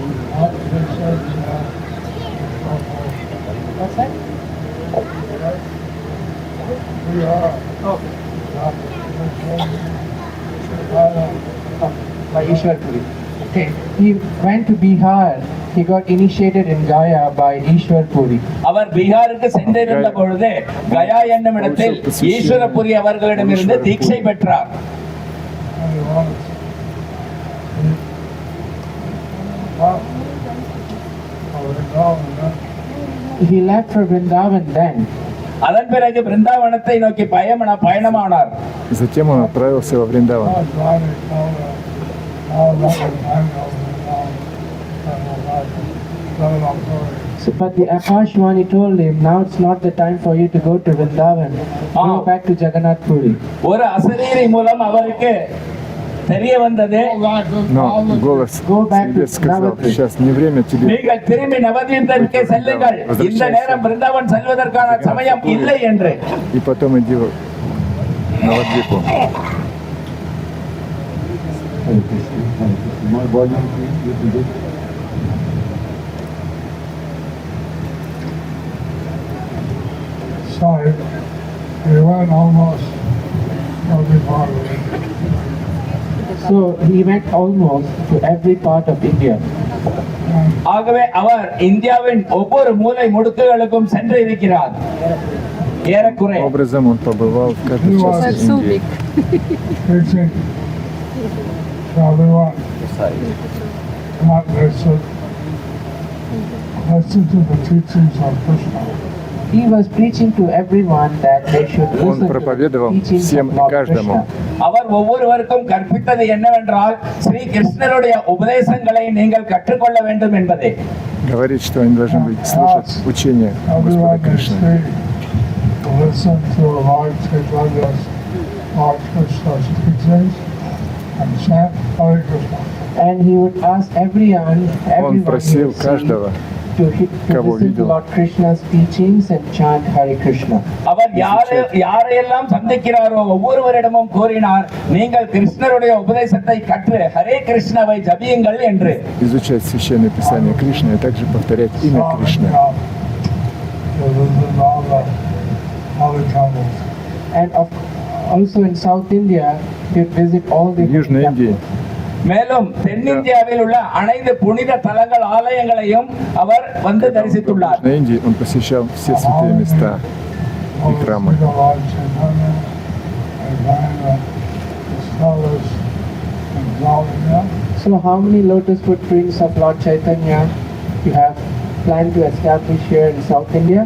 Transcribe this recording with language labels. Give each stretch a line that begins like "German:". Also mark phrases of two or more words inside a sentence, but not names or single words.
English: By Ishwar Puri. Okay. He went to Bihar. He got initiated in Gaya by Ishwar Puri.
Tamil: அவர் பீகாருக்கு சென்றிருந்த பொழுது கயா என்னும் இடத்தில் ஈஸ்வரபுரி அவர்களிடமிருந்து தீட்சை பெற்றார்.
English: He left for Vrindavan then.
Tamil: அதன் பிறகு பிருந்தாவனத்தை நோக்கி பயணமானார்.
Russian: Затем он отправился во Вриндаван.
English: So, but the Akashwani told him, now it's not the time for you to go to Vrindavan. Go back to Jagannath Puri.
Tamil: ஒரு அசரீரி மூலம் அவருக்கு தெரிய வந்தது,
Russian: Но голос
English: Go back
Russian: тебе
English: to
Russian: сказал,
English: Navadvip.
Russian: сейчас не время тебе.
Tamil: நீங்கள் திரும்பி நவதீபத்திற்கு செல்லுங்கள், இந்த நேரம் பிருந்தாவன் செல்வதற்கான சமயம் இல்லை என்று.
Russian: И потом иди в Навадвипу.
English: Sorry, we went almost every part of it. So he went almost to every part of India.
Tamil: ஆகவே அவர் இந்தியாவின் ஒவ்வொரு மூலை முடுக்குகளுக்கும் சென்று இருக்கிறார். ஏறக்குறை
Russian: Образом он побывал в каждой части Индии.
English: Preaching to everyone. Not listen to the teachings of Krishna. He was preaching to everyone that they should
Russian: Он
English: listen to the
Russian: проповедовал
English: teachings
Russian: всем
English: of
Russian: и
English: Lord
Russian: каждому.
English: Krishna.
Tamil: அவர் ஒவ்வொருவருக்கும் கற்பித்தது என்னவென்றால் ஸ்ரீ கிருஷ்ணருடைய உபதேசங்களை நீங்கள் கற்றுக்கொள்ள வேண்டும் என்பதே.
Russian: Говорит, что они должны быть слушать учения Господа
English: Everyone is
Russian: Кришны.
English: free to listen to Lord Chaitanya's, Lord Krishna's teachings and chant Hare Krishna. And he would ask everyone
Russian: Он
English: he
Russian: просил
English: would see,
Russian: каждого,
English: to
Russian: кого
English: listen to
Russian: видел.
English: Lord Krishna's teachings and chant Hare Krishna.
Tamil: அவர் யாரையெல்லாம் சந்திக்கிறாரோ ஒவ்வொருவரிடமும் கூறினார், நீங்கள் கிருஷ்ணருடைய உபதேசத்தை கற்று ஹரே கிருஷ்ணவை ஜபியுங்கள் என்று.
Russian: изучать священное писание Кришны, а также повторять имя Кришны.
English: And also in South India, he would visit all the
Russian: В Южной Индии
Tamil: மேலும் தென்னிந்தியாவில் உள்ள அனைத்து புனித தலங்கள் ஆலயங்களையும் அவர் வந்து
Russian: в
Tamil: தரிசித்துள்ளார்.
Russian: Южной Индии он посещал все святые места и храмы.
English: So how many lotus footprints of Lord Chaitanya you have planned to establish here in South India?